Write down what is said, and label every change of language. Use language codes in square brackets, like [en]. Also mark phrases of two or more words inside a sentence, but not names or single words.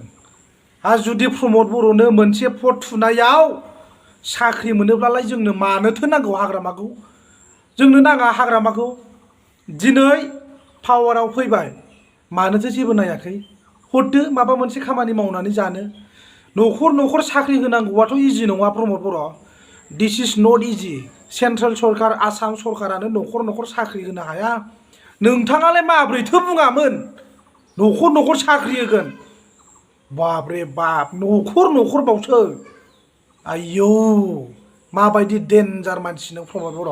[brx] आरो जुदि प्रमद बर'नो मोनसे भट थुनायाव साख्रि मोनोब्लालाय जोंनो मानोथो नांगौ हाग्रामाखौ? जोंनो नाङा हाग्रामाखौ। दिनै पावाराव फैबाय, मानोथो जेबो नायाखै? हरदो माबा मोनसे खामानि मावनानै जानो। न'खर न'खर साख्रि होनांगौआथ' इजि नङा प्रमद बर'। [en] this is not easy. [brx] सेन्ट्रेल सरकार आसाम सरकारानो न'खर न'खर साख्रि होनो हाया। नोंथाङालाय माब्रैथो बुङामोन न'खर न'खर साख्रि होगोन? बाबरे बाब, न'खर न'खर बावसो। आयौ माबायदि डेन्जार मानसि नों प्रमद बर'।